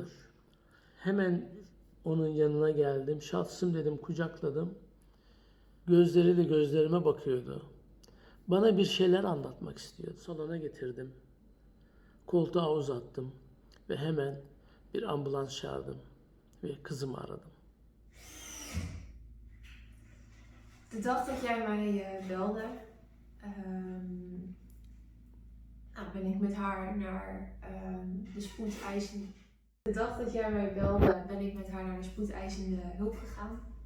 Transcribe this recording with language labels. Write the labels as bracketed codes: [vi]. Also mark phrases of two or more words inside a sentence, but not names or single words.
[tr] Hemen onun yanına geldim. Şahsım dedim, kucakladım. Gözleri de gözlerime bakıyordu. Bana bir şeyler anlatmak istiyordu. Salona getirdim. Koltuğa uzattım. Ve hemen bir ambulans çağırdım. Ve kızımı aradım. [nl] De dag dat jij mij belde, ben ik met haar naar de spoedeisende. De dag dat jij mij belde, ben ik met haar naar de spoedeisende hulp gegaan.